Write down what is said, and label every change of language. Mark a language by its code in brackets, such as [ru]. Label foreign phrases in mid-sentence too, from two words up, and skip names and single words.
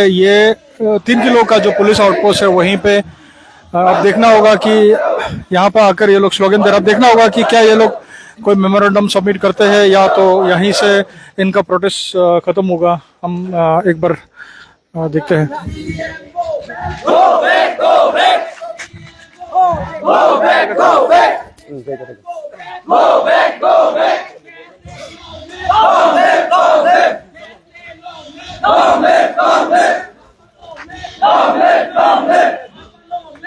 [hi] ये 3 किलो का जो [en] police outpost [hi] है वहीं पे अब देखना होगा कि यहाँ पर आकर ये लोग स्लोगन दे रहे। अब देखना होगा कि क्या ये लोग कोई [en] memorandum submit [hi] करते हैं या तो यहीं से इनका प्रोटेस्ट खत्म होगा। हम एक बार देखते हैं। [en] Go back, go back. Go back, go back. Go back, go back. Go back, go back. Go back, go back. Go back, go back.